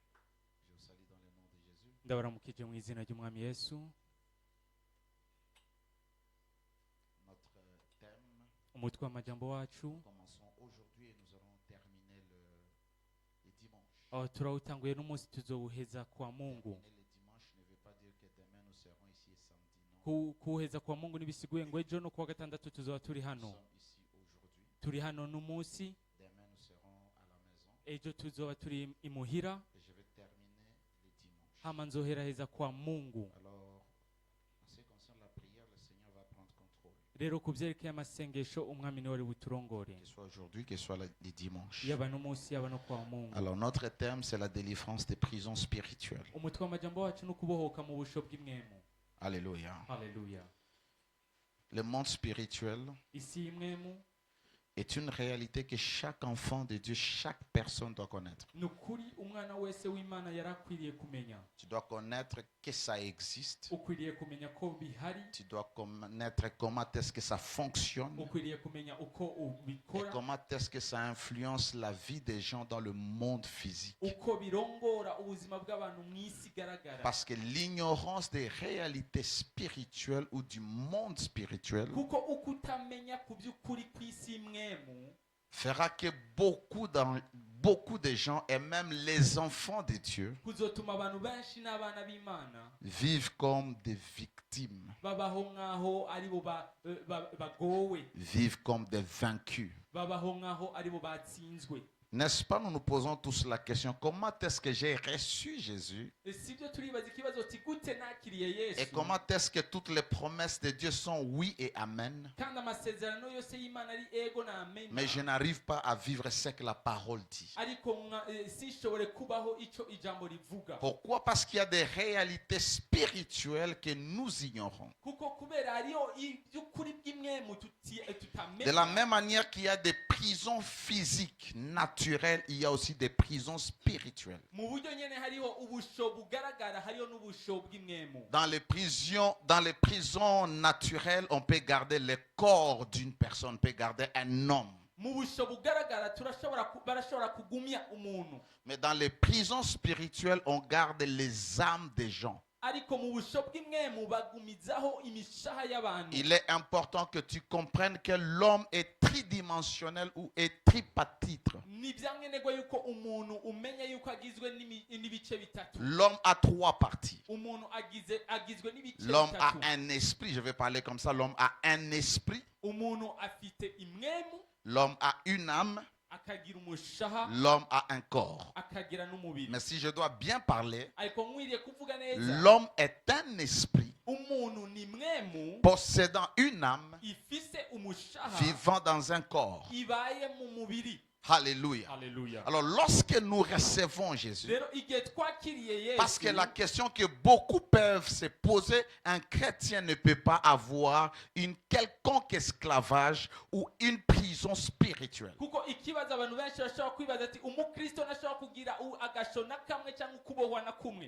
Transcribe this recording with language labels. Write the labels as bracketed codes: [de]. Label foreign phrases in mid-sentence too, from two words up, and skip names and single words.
[rn] Ndabaramukije mu izina ry'umwami Yesu. Umutwe w'amajambo wacu turawutanguye n'umunsi tuzowuheza [sw] kwa Mungu. [rn] Kuheza [sw] kwa Mungu [rn] nibisiguye ngo ejo no kuwa gatandatu tuzoba turi hano. Turi hano n'umunsi, ejo tuzoba turi imuhira, hama nzoheraheza [sw] kwa Mungu. [rn] Rero kubyerekeye amasengesho umwami niwe ari buturongore. [fr] Que soit aujourd'hui, que soit les dimanches. [rn] Yaba n'umunsi yaba no [sw] kwa Mungu. [fr] Alors notre thème c'est la délivrance des prisons spirituelles. [rn] Umutwe w'amajambo wacu no kubohoka mu busho bw'imwemu. [fr] Alléluia. [rn] Haleluya. [fr] Le monde spirituel [rn] Isi imwemu [fr] est une réalité que chaque enfant de Dieu, chaque personne doit connaître. [rn] nukuri umwana wese w'Imana yarakwiriye kumenya. [fr] Tu dois connaître que ça existe. [rn] Ukwiriye kumenya ko bihari. [fr] Tu dois connaître comment est-ce que ça fonctionne. [rn] Ukwiriye kumenya uko [fr] Et [rn] ubikora. [fr] comment est-ce que ça influence la vie des gens dans le monde physique. [rn] Uko birongora ubuzima bw'abantu mu isi garagara. [fr] Parce que l'ignorance des réalités spirituelles ou du monde spirituel [rn] Kuko ukutamenya ku by'ukuri kw'isi imwemu [fr] fera que beaucoup de gens et même les enfants de Dieu [rn] kuzotuma abantu benshi n'abana b'Imana [fr] vivent comme des victimes, [rn] babaho nk'aho aribo bagowe, [fr] vivent comme des vaincus. [rn] babaho nk'aho aribo batsinzwe. [fr] N'est-ce pas, nous nous posons tous la question, comment est-ce que j'ai reçu Jésus [rn] Sibyo turibaza ikibazo uti gute nakiriye [fr] et [rn] Yesu, [fr] comment est-ce que toutes les promesses de Dieu sont oui et amen, [rn] kandi amasezerano yose y'Imana ari ego na amen, [fr] mais je n'arrive pas à vivre ce que la parole dit. [rn] ariko sishobore kubaho ico ijambo rivuga. [fr] Pourquoi? Parce qu'il y a des réalités spirituelles que nous ignorons. [rn] Kuko kubera hariho iby'ukuri bw'imwemu tutamenya. [fr] De la même manière qu'il y a des prisons physiques naturelles, il y a aussi des prisons spirituelles. [rn] Mu buryo nyene hariho ubusho bugaragara, hariho n'ubusho bw'imwemu. [fr] Dans les prisons naturelles, on peut garder le corps d'une personne, on peut garder un homme. [rn] Mu busho bugaragara barashobora kugumya umuntu. [fr] Mais dans les prisons spirituelles, on garde les âmes des gens. [rn] Ariko mu busho bw'imwemu bagumizaho imishaha y'abantu. [fr] Il est important que tu comprennes que l'homme est tridimensionnel ou est tripartite. [rn] Ni byankenerwa yuko umuntu umenya yuko agizwe n'ibice bitatu. [fr] L'homme a trois parties. [rn] Umuntu agizwe n'ibice [fr] L'homme a [rn] bitatu. [fr] un esprit, je vais parler comme ça, l'homme a un esprit, [rn] Umuntu afite imwemu, [fr] l'homme a une âme, [rn] akagira umushaha, [fr] l'homme a un corps. [rn] akagira n'umubiri. [fr] Mais si je dois bien parler, [rn] Ariko nkwiriye kuvuga neza, [fr] l'homme est un esprit [rn] umuntu ni mwemu [fr] possédant une âme, [rn] ifise umushaha [fr] vivant dans un corps. [rn] ibaye mu mubiri. [fr] Alléluia. [rn] Haleluya. [fr] Alors lorsque nous recevons Jésus, [rn] Rero igihe twakiriye Yesu, [fr] parce que la question que beaucoup peuvent se poser, un chrétien ne peut pas avoir une quelconque esclavage ou une prison spirituelle. [rn] kuko ikibazo abantu benshi bashobora kwibaza ati umukristo ntashobora kugira agasho na kamwe cyangwa ukubohwa na kumwe.